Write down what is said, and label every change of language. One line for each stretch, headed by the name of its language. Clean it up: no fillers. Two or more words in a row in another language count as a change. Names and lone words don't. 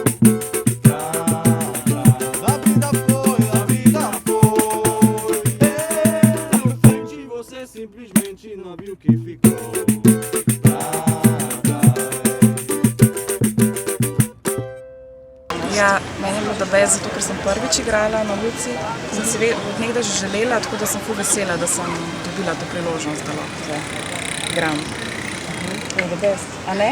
Portuguese: A vida foi, a vida foi. No frente você simplesmente não viu que ficou.
Slovenian: Ja, meni je bilo
English: da best,
Slovenian: zato ker sem prvič igrala na ulici. Sem si od nekdaj že želela, tako da sem ful vesela, da sem dobila to priložnost, da lahko igram. Je
English: da best,
Slovenian: a ne?